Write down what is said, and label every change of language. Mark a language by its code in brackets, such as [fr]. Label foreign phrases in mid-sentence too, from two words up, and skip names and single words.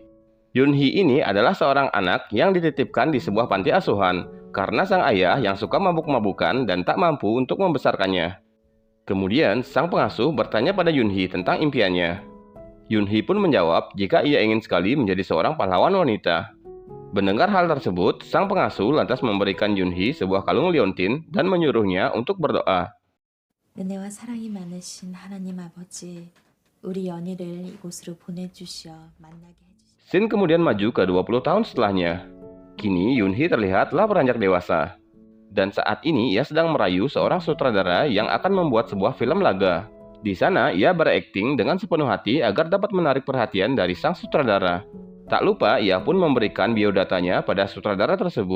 [id] Yoonhee ini adalah seorang anak yang dititipkan di sebuah panti asuhan, karena sang ayah yang suka mabuk-mabukan dan tak mampu untuk membesarkannya. Kemudian, sang pengasuh bertanya pada Yoonhee tentang impiannya. Yoonhee pun menjawab jika ia ingin sekali menjadi seorang pahlawan wanita. Mendengar hal tersebut, sang pengasuh lantas memberikan Yoonhee sebuah kalung liontin dan menyuruhnya untuk berdoa. [ko] 은혜와 사랑이 많으신 하나님 아버지, 우리 연희를 이곳으로 보내주셔 만나게 해주시옵소서. [id] Scene kemudian maju ke 20 tahun setelahnya. Kini Yoonhee terlihat telah beranjak dewasa. Dan saat ini ia sedang merayu seorang sutradara yang akan membuat sebuah film laga. Di sana, ia berakting dengan sepenuh hati agar dapat menarik perhatian dari sang sutradara. Tak lupa, ia pun memberikan biodatanya pada sutradara tersebut.